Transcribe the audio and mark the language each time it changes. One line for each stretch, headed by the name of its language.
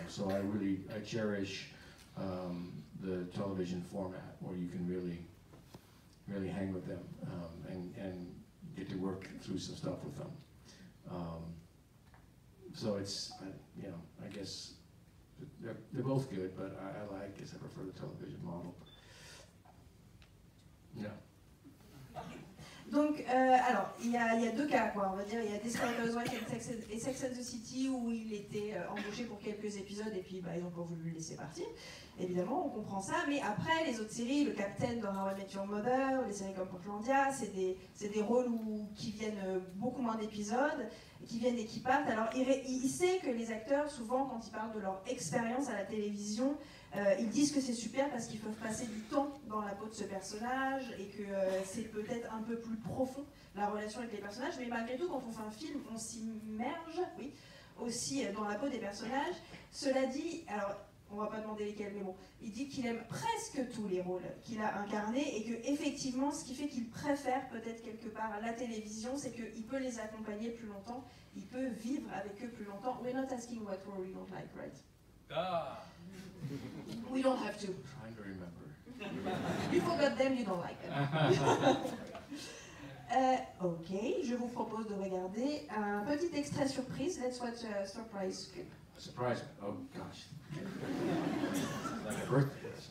English: So I cherish the television format where you can really hang with them and get to work through some stuff with them. So it's, you know, I guess they're both good, but I guess I prefer the television model. Yeah.
French: Donc, alors, il y a deux cas, quoi, on va dire. Il y a Desperate Housewives et Sex and the City où il était embauché pour quelques épisodes et puis ils n'ont pas voulu le laisser partir. Évidemment, on comprend ça. Mais après, les autres séries, le Captain dans How I Met Your Mother, les séries comme Portlandia, c'est des rôles qui viennent beaucoup moins d'épisodes, qui viennent et qui partent. Alors, il sait que les acteurs, souvent, quand ils parlent de leur expérience à la télévision, ils disent que c'est super parce qu'ils peuvent passer du temps dans la peau de ce personnage et que c'est peut-être un peu plus profond, la relation avec les personnages. Mais malgré tout, quand on fait un film, on s'immerge, oui, aussi dans la peau des personnages. Cela dit, alors, on va pas demander lesquels, mais bon, il dit qu'il aime presque tous les rôles qu'il a incarnés et que effectivement, ce qui fait qu'il préfère peut-être quelque part la télévision, c'est qu'il peut les accompagner plus longtemps, il peut vivre avec eux plus longtemps.
English: We're not asking what role we don't like, right? Ah. We don't have to. Trying to remember. You forgot them, you don't like them.
French: Ok, je vous propose de regarder un petit extrait surprise.
English: Let's watch a surprise clip. Surprise! Oh gosh, like a birthday.